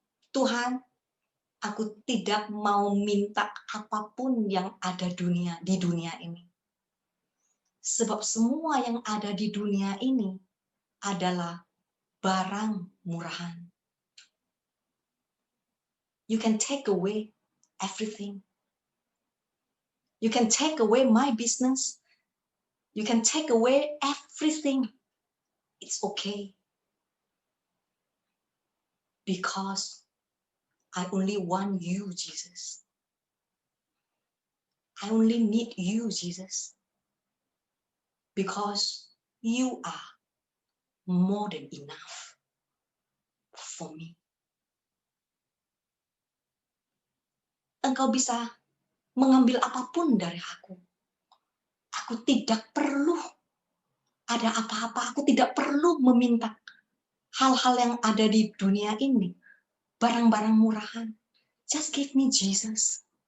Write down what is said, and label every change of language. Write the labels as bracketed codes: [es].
[id] Tuhan, aku tidak mau minta apapun yang ada di dunia ini. Sebab semua yang ada di dunia ini adalah barang murahan. [en] You can take away everything. You can take away my business. You can take away everything. It's okay. Because I only want you, Jesus. I only need you, Jesus. Because you are more than enough for me. [id] Engkau bisa mengambil apapun dari aku. Aku tidak perlu ada apa-apa. Aku tidak perlu meminta hal-hal yang ada di dunia ini. Barang-barang murahan. [en] Just give me Jesus.